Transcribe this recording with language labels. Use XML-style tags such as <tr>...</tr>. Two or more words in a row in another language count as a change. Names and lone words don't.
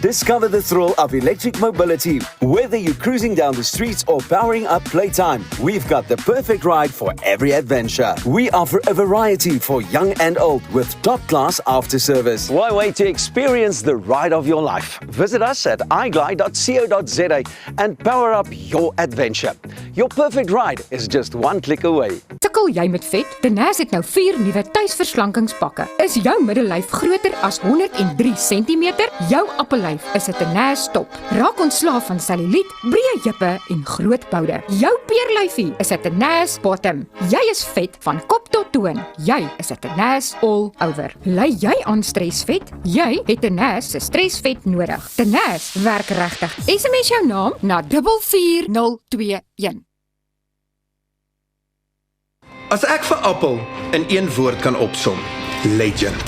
<en>Discover the thrill of electric mobility. Whether you're cruising down the streets or powering up playtime, we've got the perfect ride for every adventure. We offer a variety for young and old with top-class after-service. Why wait to experience the ride of your life? Visit us at iglide.co.za and power up your adventure. Your perfect ride is just one click away.</en> <af>Tikkel jy met vet? Denise het nou 4 nuwe tuisverslankingspakke. Is jou middellyf groter as 103 cm? Jou appellyf is 'n Denise top. Raak ontslaaf van selluliet, breë heupe en groot boude. Jou peerlyfie is 'n Denise bottom. Jy is vet van kop tot toon. Jy is 'n Denise all over. Ly jy aan stresvet? Jy het Denise se stresvet nodig. Denise werk regtig. SMS jou naam na 44021. As ek vir Appel in een woord kan opsom, legend.</af>